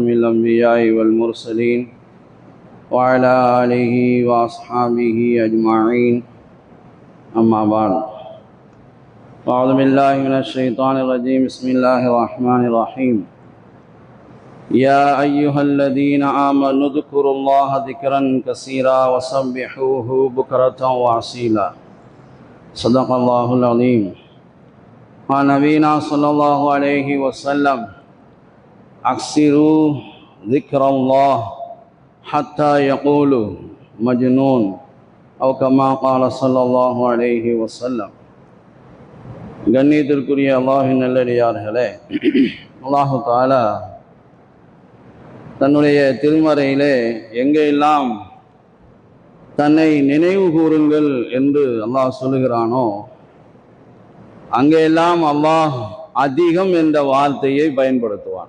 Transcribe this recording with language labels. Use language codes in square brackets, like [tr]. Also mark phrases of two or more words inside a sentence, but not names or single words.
[ar] الأنبياء والمرسلين وعلى آله وأصحابه أجمعين أما بعد أعوذ بالله من الشيطان الرجيم بسم الله الرحمن الرحيم يا أيها الذين آمنوا اذكروا الله ذكرا كثيرا وسبحوه بكرة وأصيلا صدق الله العظيم. عن نبينا صلى الله عليه وسلم أكثروا ذكر الله حتى يقولوا مجنون أو كما قال صلى الله عليه وسلم. [ta] கண்ணியத்திற்குரிய அல்லாஹ்வின் நல்லடியார்களே, [ar] الله تعالى [ta] தன்னுடைய திருமறையிலே எங்கெல்லாம் தன்னை நினைவு கூறுங்கள் என்று அல்லாஹ் சொல்லுகிறானோ அங்கெல்லாம் அல்லாஹ் அதிகம் என்ற வார்த்தையை பயன்படுத்துவான்.